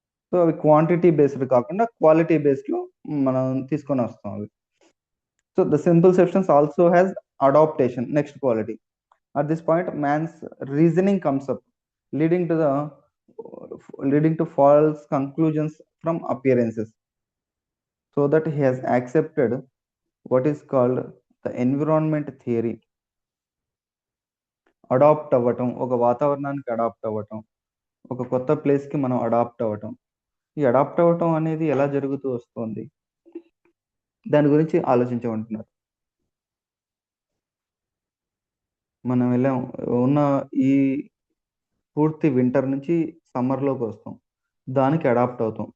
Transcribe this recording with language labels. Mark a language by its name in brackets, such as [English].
[Telugu] So అవి quantity based కాకుండా quality బేస్డ్లో మనం తీసుకొని వస్తాం అవి. [English] So the simple substance also has adaptation, next quality. At this point, man's reasoning comes up, leading to the leading to false conclusions from appearances, so that he has accepted what is called the environment theory. [Telugu] Adapt అవ్వటం, ఒక వాతావరణానికి adapt అవ్వటం, ఒక కొత్త ప్లేస్కి మనం adapt అవ్వటం. ఈ అడాప్ట్ అవ్వటం అనేది ఎలా జరుగుతూ వస్తుంది, దాని గురించి ఆలోచించమంటున్నారు. మనం వెళ్ళాం, ఉన్న ఈ పూర్తి వింటర్ నుంచి సమ్మర్లోకి వస్తాం, దానికి అడాప్ట్ అవుతాం.